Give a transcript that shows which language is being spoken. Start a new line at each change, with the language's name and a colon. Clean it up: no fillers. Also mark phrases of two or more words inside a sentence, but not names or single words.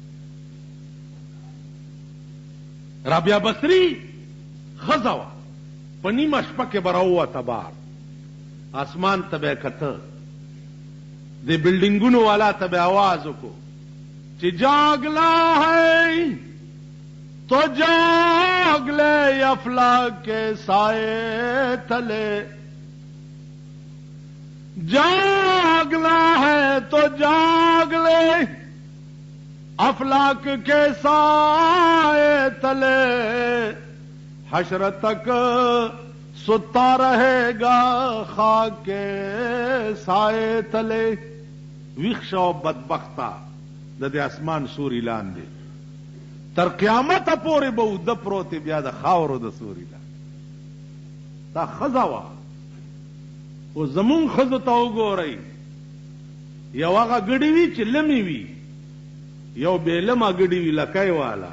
Pashto: رابعه بصری خزه وا په نیمه شپه کې به راووته بار اسمان ته به یې کته د بلډینګونو والا ته به آواز وکړو چې
Urdu: جاگلا ہے تو جاگ لے افلاک کے سائے تلے، جاگنا ہے تو جاگ لے افلاک کے سائے تلے حشر تک ستا رہے گا خاک کے سائے تلے.
Pashto: ویښ شو بدبخته د دې اسمان سوري لاندې تر قیامته پورې به اوده پروت بیا د خاورو د سوري لاندې. دا ښځه وه. او زمونږ ښځو ته وګورئ، یو هغه ګډې وي چې لمې وي، یو بېلمه ګډې وي لکۍ والا.